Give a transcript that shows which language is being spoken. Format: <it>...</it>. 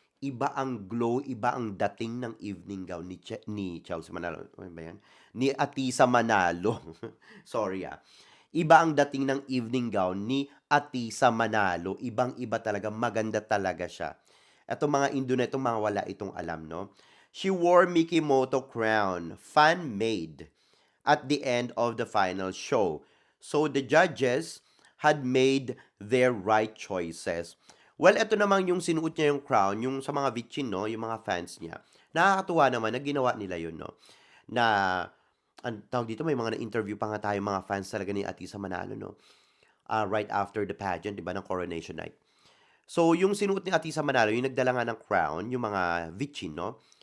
<tl>Iba ang glow, iba ang dating ng evening gown ni Chelsea Manalo. Ano ba yan? Ni Atisa Manalo. Sorry ah. Iba ang dating ng evening gown ni Atisa Manalo. Ibang-iba talaga. Maganda talaga siya. Etong mga Indo na itong mga wala itong alam, no?</tl> <en>She wore Mickey Moto crown, fan-made, at the end of the final show. So the judges had made their right choices.</en> <tl>Well, ito naman yung sinuot niya yung crown, yung sa mga Vichin, no? Yung mga fans niya. Nakakatuwa naman na ginawa nila yun, no? Na, ang tawag dito, may mga na-interview pa nga tayo mga fans talaga ni Atisa Manalo, no?</tl> <en>Right after the pageant,</en> <tl>di ba, ng coronation night. So, yung sinuot ni Atisa Manalo, yung nagdala nga ng crown, yung mga Vichin, no?</tl>